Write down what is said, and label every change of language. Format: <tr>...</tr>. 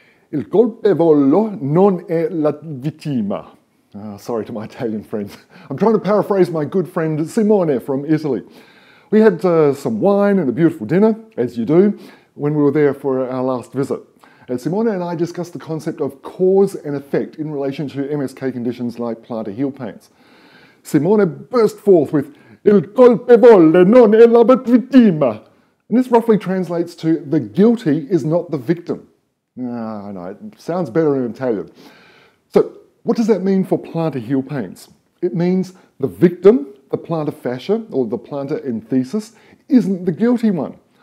<it>Il colpevole non è la vittima.</it> <en>Sorry to my Italian friends. I'm trying to paraphrase my good friend Simone from Italy. We had some wine and a beautiful dinner, as you do, when we were there for our last visit. And Simone and I discussed the concept of cause and effect in relation to MSK conditions like plantar heel pains. Simone burst forth with</en> <it>Il colpevole non è la vittima.</it> <en>And this roughly translates to the guilty is not the victim. I know, it sounds better in Italian. So, what does that mean for plantar heel pains? It means the victim, the plantar fascia, or the plantar enthesis, isn't the guilty one.</en>